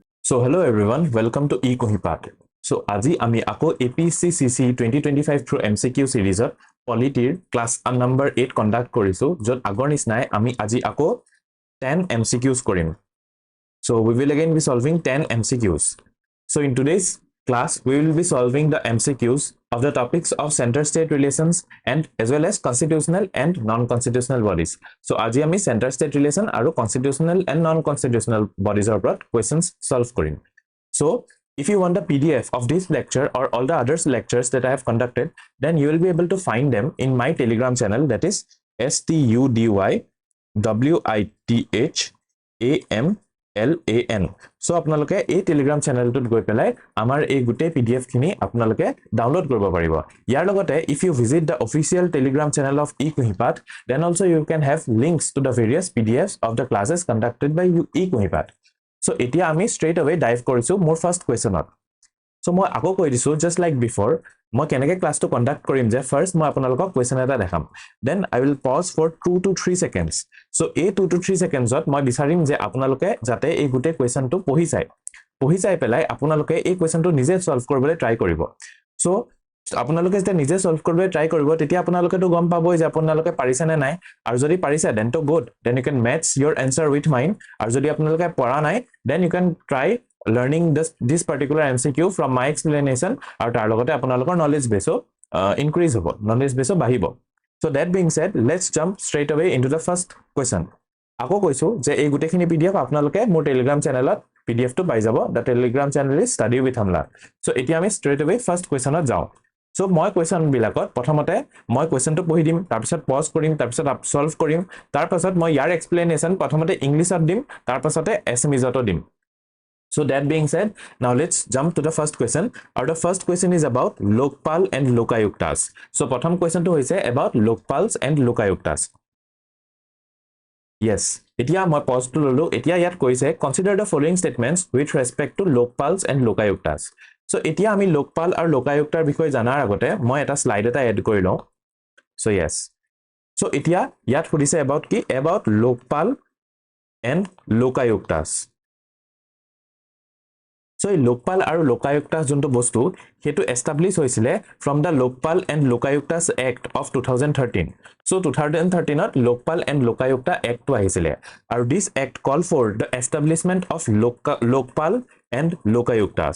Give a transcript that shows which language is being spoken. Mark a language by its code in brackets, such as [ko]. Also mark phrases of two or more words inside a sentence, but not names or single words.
[en] So hello everyone, welcome to eKuhipath. [as] So আজি আমি আকৌ APSC CC 2025 [en] through MCQ series Polity class number 8 conduct [as] কৰিছো যত আগৰ নিচিনাই আমি আজি আকৌ 10 MCQs কৰিম. [en] So we will again be solving 10 MCQs. So in today's class we will be solving the MCQs of the topics of center-state relations and as well as constitutional and non-constitutional bodies. [as] So আজি আমি [en] center-state relation [as] আৰু [en] constitutional and non-constitutional bodies [as] ওপৰত [en] questions solve [as] কৰিম. [en] So if you want the PDF of this lecture or all the other lectures that I have conducted, then you will be able to find them in my Telegram channel, that is STUDYWITHAMLAN. [as] So আপোনালোকে এই [en] Telegram channel [as] টোত গৈ পেলাই আমাৰ এই গুটে PDF খিনি আপোনালোকে ডাউনলোড কৰিব পাৰিব. ইয়াৰ লগতে [en] if you visit the official Telegram channel of eKuhipath, then also you can have links to the various PDFs of the classes conducted by eKuhipath. [as] So এতিয়া আমি [en] straight away dive [as] কৰিছো মোৰ [en] first question [as] ত. So মই আকৌ কৈ দিছো [en] just like before, [as] মই কেনেকৈ ক্লাস টো কন্ডাক্ট কৰিম যে ফাৰ্স্ট মই আপোনালোকক কোৱেশ্চন এটা দেখাম, [en] then I will pause for 2 to 3 seconds. [as] So এই [en] 2 to 3 seconds [as] ত মই বিচাৰিম যে আপোনালোকে যাতে এই গুটে কোৱেশ্চন টো পঢ়ি চাই পেলাই আপোনালোকে এই কোৱেশ্চন টো নিজে সলভ কৰিবলৈ ট্ৰাই কৰিব. So আপোনালোকে যেতিয়া নিজে সলভ কৰিবলৈ ট্ৰাই কৰিব তেতিয়া আপোনালোকে তো গম পাবই যে আপোনালোকে পাৰিছে নে নাই, আৰু যদি পাৰিছে [en] then to good, then you can match your answer with mine, [as] আৰু যদি আপোনালোকে পৰা নাই [en] then you can try learning this particular MCQ from my explanation, [as] আৰু তাৰ লগতে আপোনালোকৰ [en] knowledge base increase [as] হ'ব, [en] knowledge base [as] বাঢ়িব. [en] So that being said, let's jump straight away into the first question. [as] আকৌ কৈছো যে এই গুটেখিনি PDF আপোনালোকে মোৰ [en] Telegram channelত [as] PDF টো পাই যাব. [en] The Telegram channel is Study with Amlan. [as] So এতিয়া আমি [en] straight away first questionত [as] যাওঁ. So মই question বিলাকত প্ৰথমতে মই question টো পঢ়ি দিম, তাৰ পিছত pause কৰিম, তাৰ পিছত solve কৰিম, তাৰ পাছত মই ইয়াৰ explanation প্ৰথমতে ইংলিশত দিম, তাৰ পাছতে Assamese দিম. [en] So that being said, now let's jump to the first question. Our the first question is about Lokpal and Lokayuktas. [as] So প্ৰথম question টো হৈছে [en] about Lokpals and Lokayuktas. Yes, [as] এতিয়া মই pause টো ললো. এতিয়া ইয়াত কৈছে [en] consider the following statements with respect to Lokpals and Lokayuktas. [as] So এতিয়া আমি Lokpal আৰু Lokayuktar বিষয়ে জানাৰ আগতে মই এটা slide এটা add কৰি লওঁ. [en] So yes. [as] So এতিয়া ইয়াত সুধিছে about কি? [en] About Lokpal and Lokayuktas. [as] So Lokpal আৰু Lokayuktas যোনটো বস্তু হেতু এস্টাবলিশ হৈছিলে [en] from the Lokpal and Lokayuktas Act of 2013. So 2013 ত Lokpal and Lokayukta Act [as] টো আহিছিলে, আৰু [en] this act called for the establishment of Lokpal and Lokayuktas.